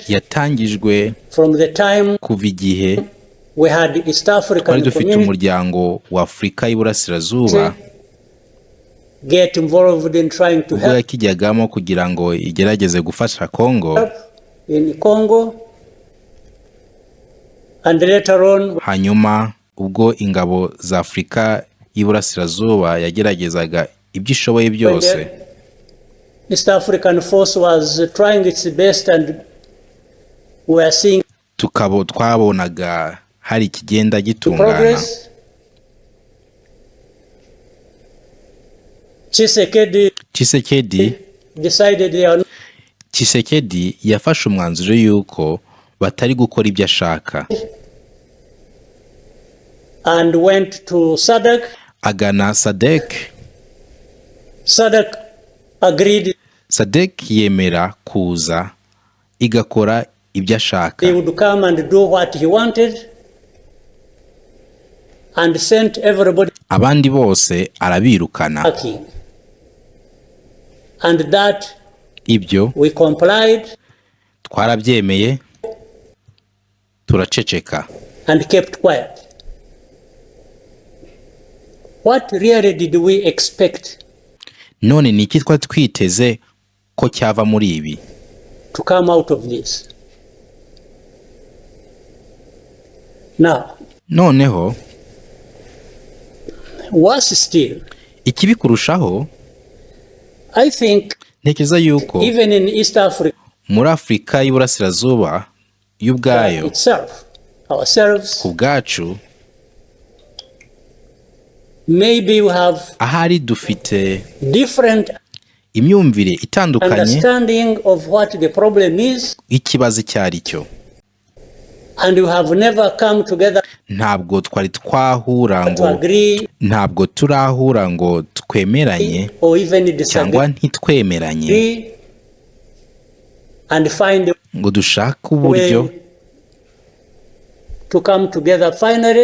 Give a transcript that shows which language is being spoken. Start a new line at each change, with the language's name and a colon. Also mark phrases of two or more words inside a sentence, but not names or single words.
Kinyarwanda: yatangijwe
English: from the time
Kinyarwanda: kuva igihe
English: we had East
Kinyarwanda: twari
English: African
Kinyarwanda: dufite
English: community
Kinyarwanda: umuryango wa Afurika y'Iburasirazuba
English: get involved in trying to
Kinyarwanda: ubwo
English: help
Kinyarwanda: yakijyagamo kugira ngo igerageze gufasha Kongo,
English: in Congo, and later on
Kinyarwanda: hanyuma ubwo ingabo za Afurika y'Iburasirazuba yageragezaga ibyo ishoboye
English: when
Kinyarwanda: byose,
English: the East African force was trying its best, and we are seeing
Kinyarwanda: twabonaga hari ikigenda gitungana.
English: progress. Tshisekedi decided they are not
Kinyarwanda: Tshisekedi yafashe umwanzuro yuko batari gukora ibyo ashaka,
English: and went to SADC.
Kinyarwanda: agana SADC.
English: SADC agreed
Kinyarwanda: SADC yemera kuza igakora ibyo ashaka,
English: they would come and do what he wanted, and sent everybody
Kinyarwanda: abandi bose arabirukana.
English: packing. And that
Kinyarwanda: Ibyo
English: we complied
Kinyarwanda: twarabyemeye, turaceceka.
English: and kept quiet. What really did we expect
Kinyarwanda: None ni iki twari twiteze ko cyava muri ibi?
English: to come out of this? Now,
Kinyarwanda: Noneho
English: worse still,
Kinyarwanda: ikibi kurushaho,
English: I think
Kinyarwanda: ntekereza yuko
English: even in East Africa
Kinyarwanda: muri Afurika y'Iburasirazuba y'ubwayo
English: itself, ourselves,
Kinyarwanda: ku bwacu
English: maybe we have
Kinyarwanda: ahari dufite
English: different
Kinyarwanda: imyumvire itandukanye
English: understanding of what the problem is,
Kinyarwanda: ikibazo icyo ari cyo.
English: and we have never come together
Kinyarwanda: Ntabwo twari twahura
English: to
Kinyarwanda: ngo
English: agree
Kinyarwanda: ntabwo turahura ngo twemeranye
English: or even
Kinyarwanda: cyangwa
English: disagree
Kinyarwanda: ntitwemeranye
English: and find a
Kinyarwanda: ngo dushake uburyo
English: way to come together finally